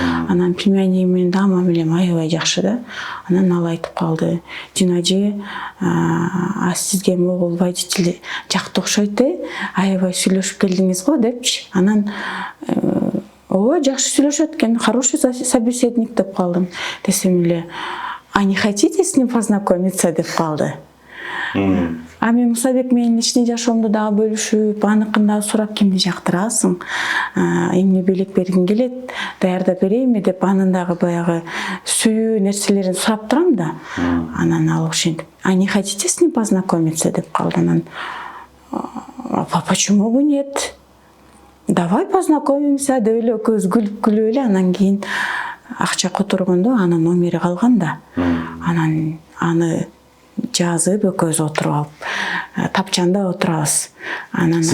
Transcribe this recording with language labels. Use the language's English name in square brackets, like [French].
[Kyrgyz] Анан племяннигим менен да мамилем аябай жакшы да. Анан ал айтып калды: "Жинажи, сизге могул водитель жакты окшойт, аябай сүйлөшүп келдиңиз го" депчи. Анан ооба, жакшы сүйлөшөт экен, [Russian] хороший собеседник [Kyrgyz] деп калдым. [Russian] Десем эле: "А не хотите с ним познакомиться?" [Kyrgyz] деп калды. Мен Мусабек менен личный жашоомду дагы бөлүшүп, аныкын дагы сурап, кимди жактырасың? Эмне белек бергиң келет? Даярдап берейинби деп анын дагы баягы сүйүү нерселерин сурап турам да. Анан ал ошентип: [Russian] "А не хотите с ним познакомиться?" [Kyrgyz] деп калды. Анан: [Russian] "Почему бы нет? Давай познакомимся" [Kyrgyz] деп эле экөөбүз күлүп эле, анан кийин акча которгондо анын номери калган да. Анан аны жазып экөөбүз отуруп алып, тапчанда отурабыз. Анан